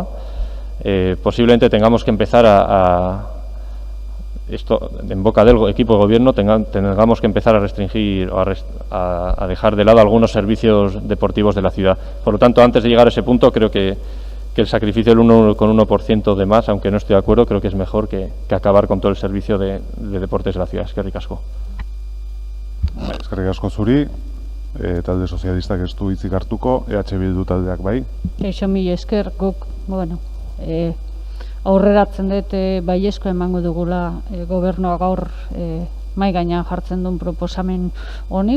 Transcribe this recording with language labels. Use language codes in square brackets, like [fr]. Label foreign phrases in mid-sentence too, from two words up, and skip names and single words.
[es] Posiblemente tengamos que empezar esto en boca del equipo de gobierno, tengamos que empezar a restringir o a dejar de lado algunos servicios deportivos de la ciudad. Por lo tanto, antes de llegar a ese punto, creo que el sacrificio del 1,1% de más, aunque no estoy de acuerdo, creo que es mejor que acabar con todo el servicio de deportes de la ciudad. [eu] Eskerrik asko. Eskerrik asko zuri, talde sozialistak ez du hitzik hartuko, EH Bildu taldeak bai. Eixo mila esker, guk, aurreratzen dut baiezko emango dugula gobernua gaur mai gainean jartzen duen proposamen honi.